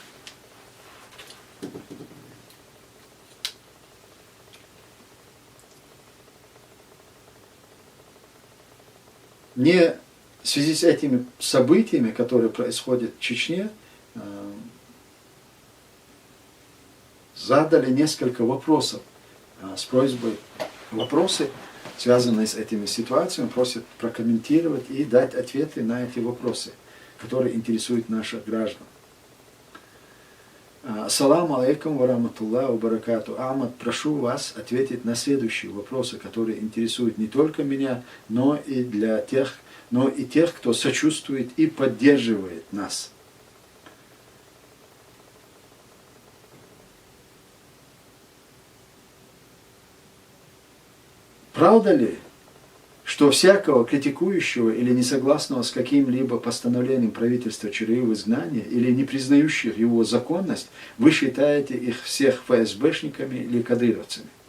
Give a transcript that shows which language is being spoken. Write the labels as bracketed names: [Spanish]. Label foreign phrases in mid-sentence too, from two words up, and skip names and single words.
[Russian] Мне в связи с этими событиями, которые происходят в Чечне, задали несколько вопросов с просьбой. Вопросы, связанные с этими ситуациями, просят прокомментировать и дать ответы на эти вопросы, которые интересуют наших граждан. [Arabic] السلام عليكم ورحمة الله وبركاته. [Russian] Ахмад, прошу вас ответить на следующие вопросы, которые интересуют не только меня, но и тех, кто сочувствует и поддерживает нас. Правда ли, что всякого критикующего или несогласного с каким-либо постановлением правительства ЧРИ в изгнании или не признающих его законность, вы считаете их всех ФСБшниками или кадыровцами?